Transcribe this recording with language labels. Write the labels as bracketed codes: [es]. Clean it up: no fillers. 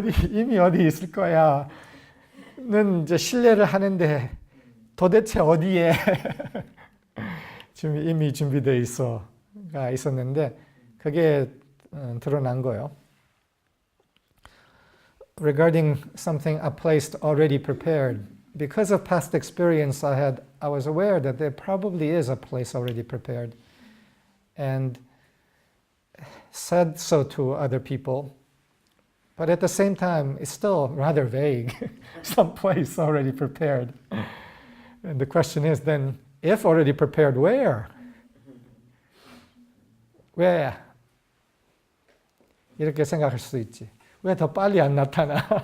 [ko] 이미 어디 있을 거야는 이제 신뢰를 하는데 도대체 어디에 지금 이미 준비되어 있어가 있었는데 그게 드러난 거예요. [en] Regarding something, a place already prepared, because of past experience I was aware that there probably is a place already prepared, and said so to other people. But at the same time, it's still rather vague. Some place already prepared. And the question is then, if already prepared, where? [ko] 왜? 이렇게 생각할 수도 있지. 왜 더 빨리 안 나타나?